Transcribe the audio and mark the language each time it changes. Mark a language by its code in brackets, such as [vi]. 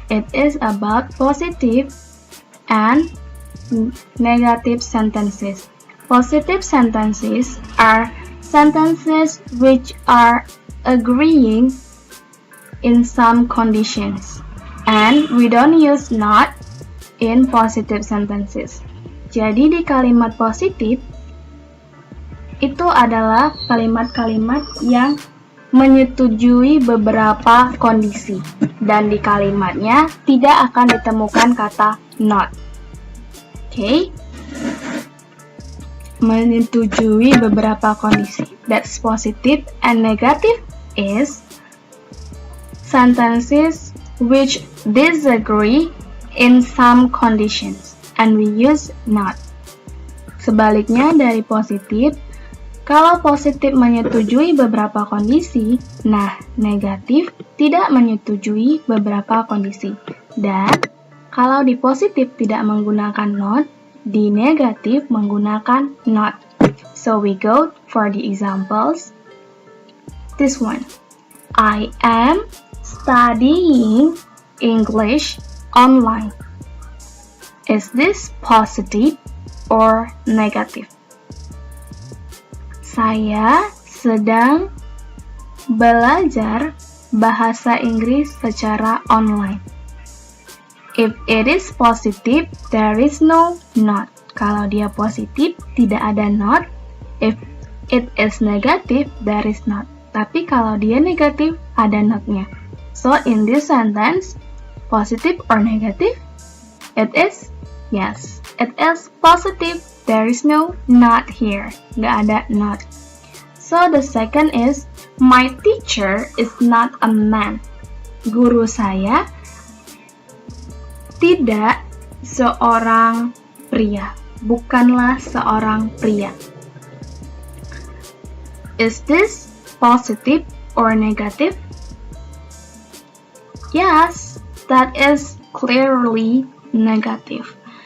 [en] It is about positive and negative sentences. Positive sentences are sentences which are agreeing in some conditions, and we don't use not in positive sentences. [id] Jadi di kalimat positif itu adalah kalimat-kalimat yang menyetujui beberapa kondisi, dan di kalimatnya tidak akan ditemukan kata not. [en] Okay? [id] Menyetujui beberapa kondisi. [en] That's positive. And negative is sentences which disagree in some conditions, and we use not. [id] Sebaliknya dari positif, kalau positif menyetujui beberapa kondisi, nah negatif tidak menyetujui beberapa kondisi. Dan kalau di positif tidak menggunakan not, di negatif menggunakan not. [en] So we go for the examples. This one. I am studying English online. Is this positive or negative? [id] Saya sedang belajar bahasa Inggris secara online. [en] If it is positive, there is no not. [id] Kalau dia positif, tidak ada not. [en] If it is negative, there is not. [id] Tapi kalau dia negatif, ada not-nya. [en] So in this sentence, positive or negative? It is yes. It is positive. There is no not here. [id] Nggak ada not. [en] So the second is, my teacher is not a man. [id] Guru saya tidak seorang pria. Bukanlah seorang pria. [en] Is this positive or negative? Yes, that is clearly negative.